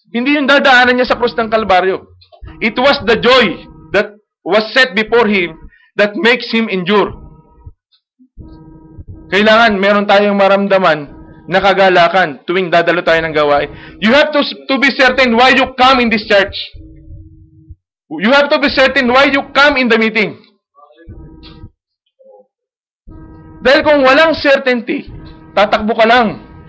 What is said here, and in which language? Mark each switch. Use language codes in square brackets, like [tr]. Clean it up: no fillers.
[tl] Hindi yung dadaanan niya sa krus ng Kalbaryo. [en] It was the joy that was set before him that makes him endure. [tl] Kailangan meron tayong maramdaman na kagalakan tuwing dadalo tayo ng gawain. [en] You have to be certain why you come in this church. You have to be certain why you come in the meeting. [tl] Dahil kung walang certainty, tatakbo ka lang.